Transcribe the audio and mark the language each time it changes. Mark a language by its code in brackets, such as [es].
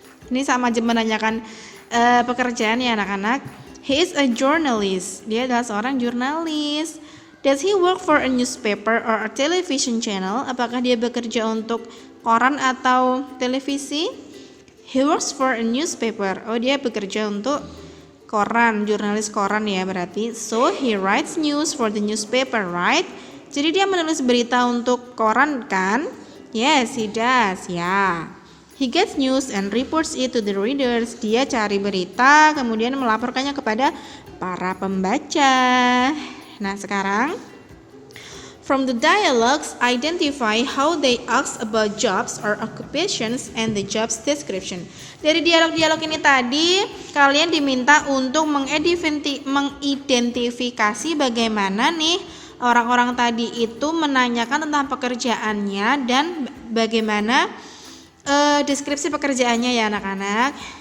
[id] Ini sama aja menanyakan pekerjaan ya anak-anak. [en] He is a journalist. [id] Dia adalah seorang jurnalis. [en] Does he work for a newspaper or a television channel? [id] Apakah dia bekerja untuk koran atau televisi? [en] He works for a newspaper. [id] Oh, dia bekerja untuk koran, jurnalis koran ya berarti. [en] So, he writes news for the newspaper, right? [id] Jadi dia menulis berita untuk koran kan? [en] Yes, he does. [id] Ya. [en] He gets news and reports it to the readers. [id] Dia cari berita, kemudian melaporkannya kepada para pembaca. Nah, sekarang [en] from the dialogues, identify how they ask about jobs or occupations and the jobs description. [id] Dari dialog-dialog ini tadi, kalian diminta untuk mengidentifikasi bagaimana nih orang-orang tadi itu menanyakan tentang pekerjaannya dan bagaimana deskripsi pekerjaannya ya anak-anak.